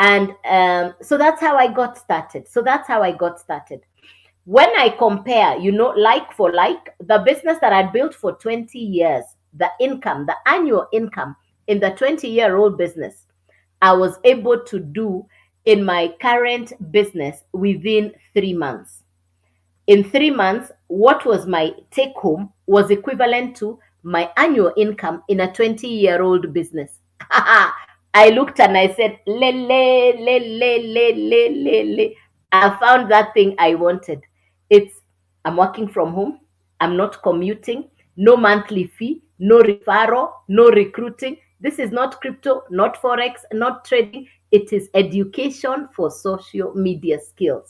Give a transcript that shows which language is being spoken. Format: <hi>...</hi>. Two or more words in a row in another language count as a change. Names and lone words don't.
<en>And so that's how I got started. When I compare, like for like, the business that I built for 20 years, the annual income in the 20-year-old business, I was able to do in my current business within 3 months. In 3 months, what was my take home was equivalent to my annual income in a 20-year-old business. I looked and I said, le, le, le, le, le, le, le, le. I found that thing I wanted. I'm working from home. I'm not commuting. No monthly fee, no referral, no recruiting. This is not crypto, not forex, not trading. It is education for social media skills.</en>